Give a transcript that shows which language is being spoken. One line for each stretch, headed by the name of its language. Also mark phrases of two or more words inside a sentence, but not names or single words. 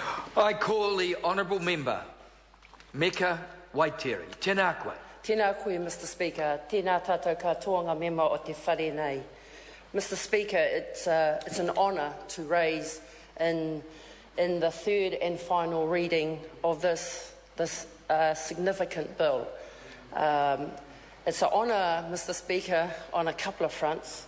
English: I call the Honourable Member,
Māori: Meka Waitiri. Tēnā koe. Tēnā koe,
English: Mr Speaker.
Māori: Tēnā tātou katoanga mema o te whare nei.
English: Mr Speaker, it's an honour to raise in the third and final reading of this significant bill. It's an honour, Mr Speaker, on a couple of fronts.